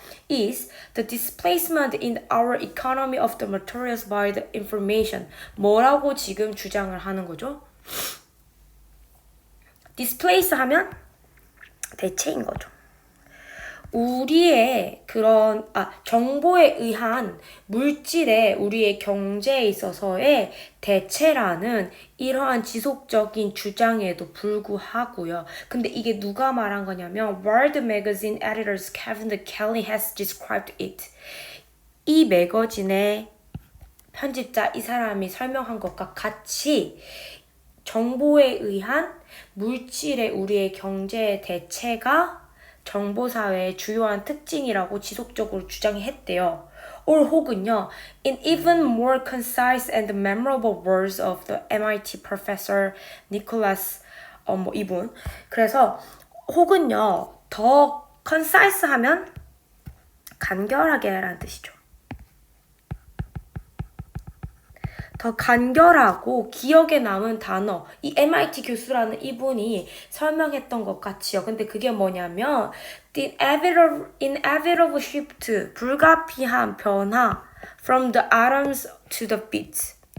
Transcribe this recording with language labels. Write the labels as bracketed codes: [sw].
[en] is the displacement in our economy of the materials by the information. [ko] 뭐라고 지금 주장을 하는 거죠? displace 하면 대체인 거죠. 우리의 그런 정보에 의한 물질의 우리의 경제에 있어서의 대체라는 이러한 지속적인 주장에도 불구하고요. 근데 이게 누가 말한 거냐면 [en] World Magazine editors Kevin Kelly has described it. [ko] 이 매거진의 편집자 이 사람이 설명한 것과 같이 정보에 의한 물질의 우리의 경제의 대체가 정보사회의 주요한 특징이라고 지속적으로 주장했대요. [en] or [ko] 혹은요, [en] in even more concise and memorable words of the MIT professor Nicholas [ko] 뭐 이분. 그래서 혹은요 더 concis하면 간결하게라는 뜻이죠. 더 간결하고 기억에 남은 단어, 이 MIT 교수라는 이분이 설명했던 것 같이요. 근데 그게 뭐냐면 [en] the inevitable shift, [ko] 불가피한 변화 [en] from the atoms to the bits.